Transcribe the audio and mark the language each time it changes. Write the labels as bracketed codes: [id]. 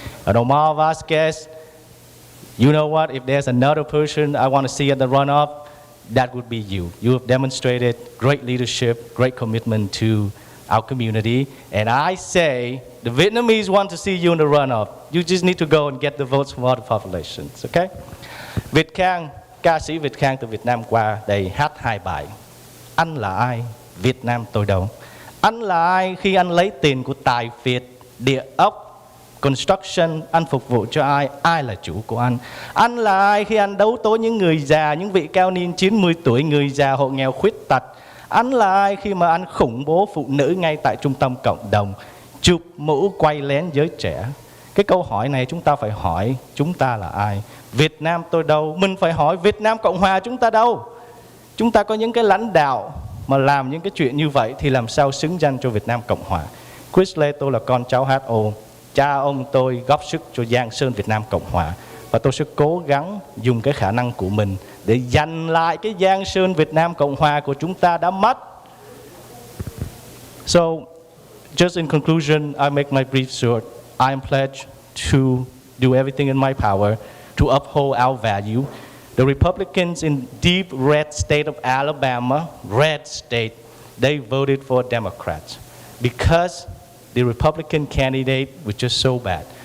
[en] And Omar Vasquez, you know what, if there's another person I want to see at the runoff, that would be you. You have demonstrated great leadership, great commitment to our community. And I say, the Vietnamese want to see you in the runoff. You just need to go and get the votes from all the populations, okay? [vi] Việt Khang, ca sĩ Việt Khang từ Việt Nam qua đây hát 2 bài. Anh là ai? Việt Nam tôi đâu. Anh là ai khi anh lấy tiền của Tài Việt, địa ốc, construction, anh phục vụ cho ai? Ai là chủ của anh? Anh là ai khi anh đấu tố những người già, những vị cao niên 90 tuổi, người già, hộ nghèo, khuyết tật? Anh là ai khi mà anh khủng bố phụ nữ ngay tại trung tâm cộng đồng, chụp mũ quay lén giới trẻ? Cái câu hỏi này chúng ta phải hỏi chúng ta là ai? Việt Nam tôi đâu? Mình phải hỏi Việt Nam Cộng Hòa chúng ta đâu? Chúng ta có những cái lãnh đạo mà làm những cái chuyện như vậy thì làm sao xứng danh cho Việt Nam Cộng Hòa? Chris Lê, tôi là con cháu HO. Cha ông tôi góp sức cho Giang Sơn Việt Nam Cộng Hòa. Và tôi sẽ cố gắng dùng cái khả năng của mình để giành lại cái Giang Sơn Việt Nam Cộng Hòa của chúng ta đã mất. [en] So, just in conclusion, I make my brief short. I am pledged to do everything in my power to uphold our value. The Republicans in deep red state of Alabama, red state, they voted for Democrats because the Republican candidate was just so bad.